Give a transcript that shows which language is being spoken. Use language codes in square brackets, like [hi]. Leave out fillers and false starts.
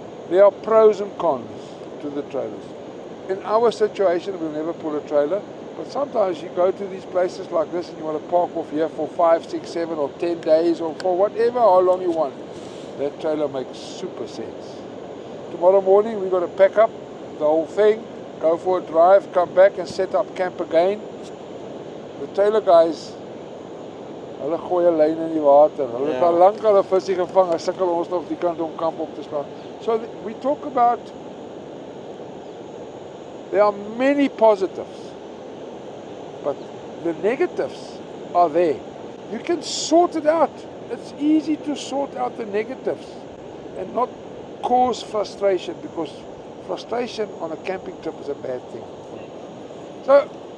[en] There are pros and cons to the trailers. In our situation, we'll never pull a trailer, but sometimes you go to these places like this and you want to park off here for 5, 6, 7 or 10 days or for whatever, how long you want. That trailer makes super sense. Tomorrow morning we've got to pack up the whole thing, go for a drive, come back and set up camp again. The trailer guys, [af] hulle gooi 'n lyn in die water. Hulle het al lank al 'n visie gevang, hulle sukkel ons nog op die kant om kamp op te slaan. [en] So we talk about, there are many positives, but the negatives are there. You can sort it out. It's easy to sort out the negatives and not cause frustration, because frustration on a camping trip is a bad thing. So